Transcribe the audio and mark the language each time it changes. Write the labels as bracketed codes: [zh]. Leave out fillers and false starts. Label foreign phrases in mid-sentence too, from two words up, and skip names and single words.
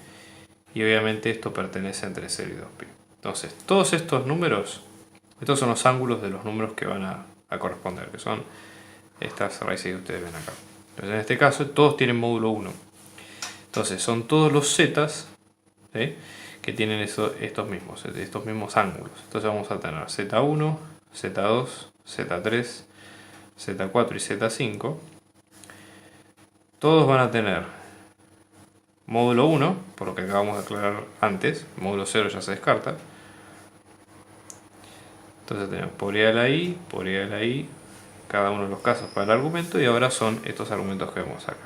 [es] Y obviamente esto pertenece entre 0 y 2pi. Entonces todos estos números, estos son los ángulos de los números que van a corresponder, que son estas raíces que ustedes ven acá. Entonces en este caso todos tienen módulo 1. Entonces son todos los zetas, ¿sí?, que tienen estos mismos ángulos. Entonces vamos a tener z1, z2, z3, z4 y z5. Todos van a tener módulo 1, por lo que acabamos de aclarar antes. Módulo 0 ya se descarta. Entonces tenemos por I a la I, por I a la I, cada uno de los casos para el argumento, y ahora son estos argumentos que vemos acá.